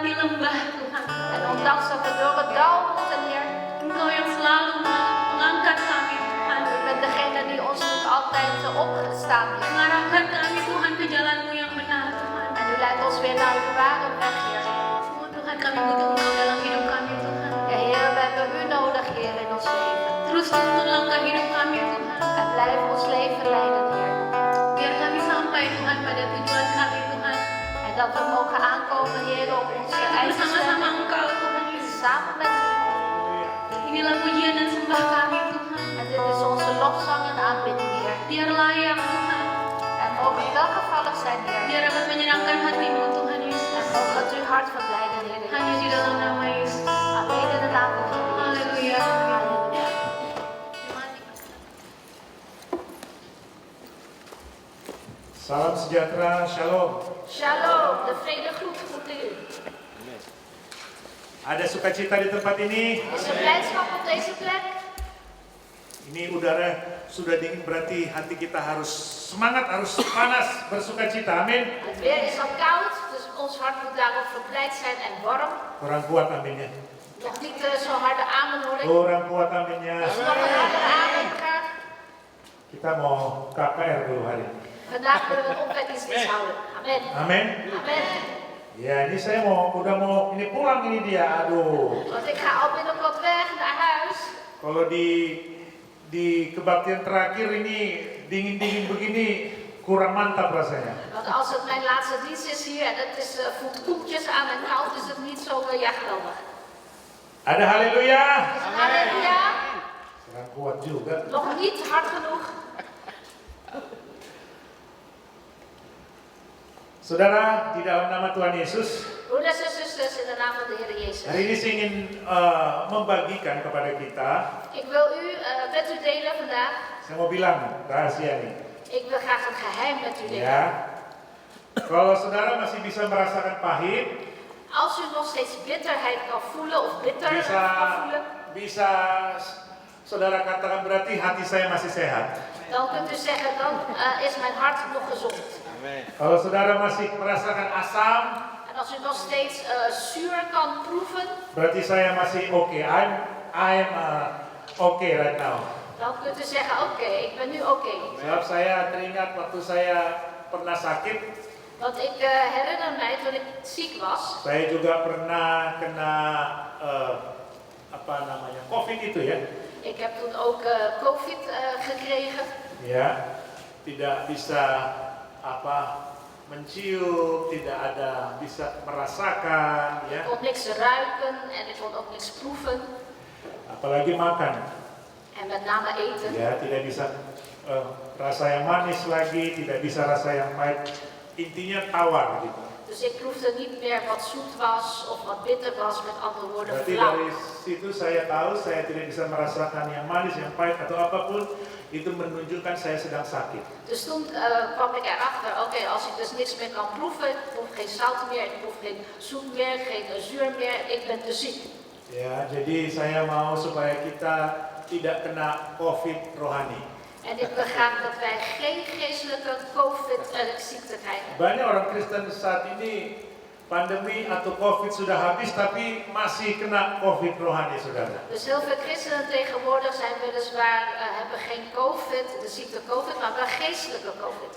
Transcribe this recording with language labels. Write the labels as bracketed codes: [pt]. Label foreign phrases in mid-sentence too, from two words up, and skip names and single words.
[id] lembah Tuhan. [nl] En ondanks dat we door het dal moeten, Heer, [id] Engkau yang selalu mengangkat kami Tuhan. [nl] U bent degene die ons doet altijd opgestaan, Heer. [id] Mengarahkan kami Tuhan ke jalan-Mu yang benar Tuhan. [nl] En U leidt ons weer naar uw ware weg, Heer. [id] Oh Tuhan, kami butuh Engkau dalam hidup kami Tuhan. [nl] Ja, Heer, we hebben U nodig, Heer, in ons leven. [id] Terus tuntun langkah hidup kami Tuhan. [nl] En blijf ons leven leiden, Heer. [id] Biar kami sampai Tuhan pada tujuan kami Tuhan. [nl] En dat we mogen aankomen, Heer, op onze eigen [id] Bersama-sama [nl] stem. [id] Engkau Tuhan Yesus. [nl] Samen met U. [id] Inilah pujian dan sembah kami Tuhan. [nl] En dit is onze lofzang en aanbidding, Heer. [id] Biar layak Tuhan. [nl] En mogen u welgevallig zijn, Heer. [id] Biar dapat menyenangkan hatimu Tuhan Yesus. [nl] En mogen het uw hart verblijden, Heer. [id] Hanya di dalam nama Yesus. [nl] Alleen in de naam van Jezus. [id] Haleluya. [nl] Halleluja. [id] Salam sejahtera, shalom. [nl] Shalom, de vrede groet u. [id] Ada sukacita di tempat ini. [nl] Is er blijdschap op deze plek? [id] Ini udara sudah dingin, berarti hati kita harus semangat, harus panas, bersukacita. Amin. [nl] Het weer is al koud, dus ons hart moet daarop verblijd zijn en warm. [id] Kurang kuat aminnya. [nl] Nog niet zo harde amen hoor ik. [id] Kurang kuat aminnya. [nl] Dus nog een harde amen graag. [id] Kita mau KKR dulu hari ini. [nl] Vandaag willen we een opwekkingsdienst houden. Amen. [id] Amin. [nl] Amen. [id] Ya, ini saya udah mau ini pulang ini dia. Aduh. [nl] Want ik ga al binnenkort weg naar huis. [id] Kalau di kebaktian terakhir ini dingin-dingin begini kurang mantap rasanya. [nl] Want als het mijn laatste dienst is hier en het is, voelt koeltjes aan en koud, is het niet zo geweldig. [id] Ada haleluya. [nl] Is het halleluja? [id] Kurang kuat juga. [nl] Nog niet hard genoeg. [id] Saudara, di dalam nama Tuhan Yesus, [nl] Broeders en zusters, in de naam van de Heer Jezus. [id] hari ini saya ingin membagikan kepada kita. [nl] Ik wil met u delen vandaag. [id] Saya mau bilang rahasia nih. [nl] Ik wil graag een geheim met u delen. [id] Ya, kalau saudara masih bisa merasakan pahit, [nl] Als u nog steeds bitterheid kan voelen of bitter kan voelen, [id] bisa saudara katakan berarti hati saya masih sehat. [nl] dan kunt u zeggen, dan is mijn hart nog gezond. [id] Kalau saudara masih merasakan asam, [nl] En als u nog steeds zuur kan proeven, [id] berarti saya masih oke. [en] I'm okay right now. [nl] dan kunt u zeggen, oké, ik ben nu oké. [id] Sebab saya teringat waktu saya pernah sakit, [nl] Want ik herinner mij toen ik ziek was, [id] saya juga pernah kena COVID itu ya. [nl] ik heb toen ook COVID gekregen. [id] Ya, tidak bisa mencium, tidak ada bisa merasakan [nl] Ik [id] ya, [nl] kon niks ruiken en ik kon ook niks proeven. [id] apalagi makan. [nl] En met name eten. [id] Ya, tidak bisa rasa yang manis lagi, tidak bisa rasa yang pahit. Intinya tawar gitu. [nl] Dus ik proefde niet meer wat zoet was of wat bitter was, met andere woorden [id] Berarti [nl] flauw. [id] dari situ saya tahu saya tidak bisa merasakan yang manis, yang pahit atau apapun, itu menunjukkan saya sedang sakit. [nl] Dus toen kwam ik erachter, oké, als ik dus niks meer kan proeven, ik proef geen zout meer, ik proef geen zoet meer, geen zuur meer, ik ben te ziek. [id] Ya, jadi saya mau supaya kita tidak kena COVID rohani. [nl] En ik wil graag dat wij geen geestelijke COVID-ziekte krijgen. [id] Banyak orang Kristen saat ini pandemi atau COVID sudah habis tapi masih kena COVID rohani, saudara. [nl] Dus heel veel christenen tegenwoordig zijn weliswaar, hebben geen COVID, de ziekte COVID, maar wel geestelijke COVID.